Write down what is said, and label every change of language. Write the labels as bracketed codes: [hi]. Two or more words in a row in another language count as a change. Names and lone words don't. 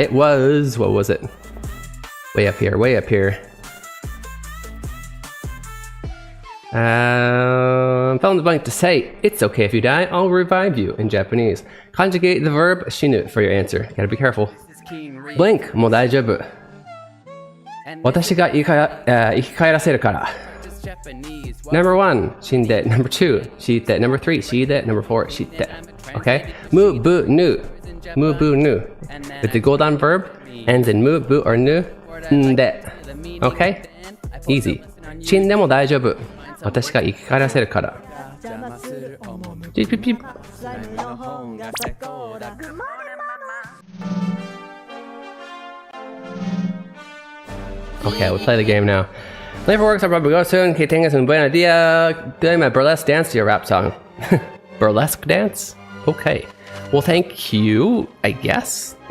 [en] It was, what was it? Way up here, way up here. Fill in the blank to say, it's okay if you die, I'll revive you in Japanese. Conjugate the verb shinu for your answer. Gotta be careful. Blink, [ja] もう大丈夫。私が生き返らせるから。Number 1, 死んで。Number 2, 死んで。Number 3, 死んで。Number 4, 死んで。Okay? Mu, bu, nu. Mu, bu, nu. [en] If the godan verb ends in mu, bu, or nu, [ja] んで。Okay? Easy. 死んでも大丈夫。私が生き返らせるから。 [en] ピッピッピッ。Okay, we'll play the game now. Late for work, so I'll probably go soon. [es] Que tengas un buen día. [en] Doing my burlesque dance to your rap song. Burlesque dance? Okay. Well, thank you, I guess.